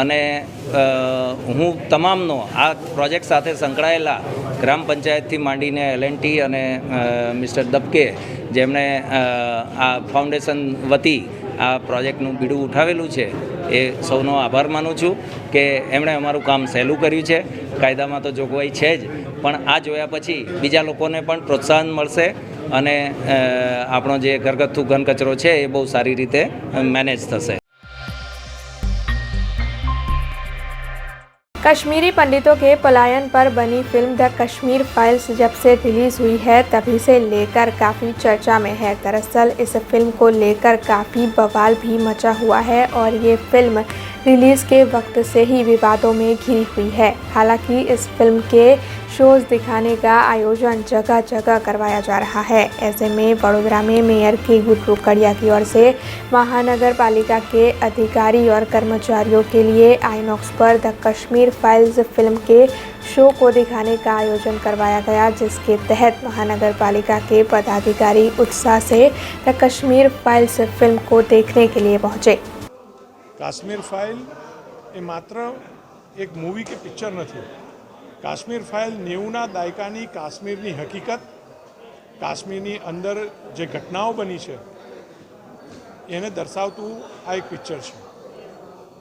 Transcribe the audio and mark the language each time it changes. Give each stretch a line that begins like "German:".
Gujarati: અને હું તમામનો આ પ્રોજેક્ટ સાથે સંકળાયેલા ગ્રામ પંચાયતથી માંડીને L&T અને મિસ્ટર દબકે જેમણે આ ફાઉન્ડેશન વતી આ પ્રોજેક્ટનું બીડું ઉઠાવેલું છે એ સૌનો આભાર માનું છું કે એમણે અમારું કામ સહેલું કર્યું છે। કાયદામાં તો જોગવાઈ છે જ, પણ આ જોયા પછી બીજા લોકોને પણ પ્રોત્સાહન મળશે અને આપણો જે ઘરગથ્થુ ઘન કચરો છે એ બહુ સારી રીતે મેનેજ થશે।
Hindi: कश्मीरी पंडितों के पलायन पर बनी फिल्म द कश्मीर फाइल्स जब से रिलीज हुई है तभी से लेकर काफ़ी चर्चा में है। दरअसल इस फिल्म को लेकर काफ़ी बवाल भी मचा हुआ है और ये फिल्म रिलीज़ के वक्त से ही विवादों में घिरी हुई है। हालांकि इस फिल्म के शोज़ दिखाने का आयोजन जगह जगह करवाया जा रहा है। ऐसे में वडोदरा में मेयर की गुड्डू कड़िया की ओर से महानगर पालिका के अधिकारी और कर्मचारियों के लिए आईनॉक्स पर द कश्मीर फाइल्स फिल्म के शो को दिखाने का आयोजन करवाया गया, जिसके तहत महानगर पालिका के पदाधिकारी उत्साह से द कश्मीर फाइल्स फिल्म को देखने के लिए पहुंचे।
Gujarati: કાશ્મીર ફાઇલ એ માત્ર એક મૂવી કે પિક્ચર નથી। કાશ્મીર ફાઇલ 90ના દાયકાની કાશ્મીરની હકીકત, કાશ્મીરની અંદર જે ઘટનાઓ બની છે એને દર્શાવતું આ એક પિક્ચર છે।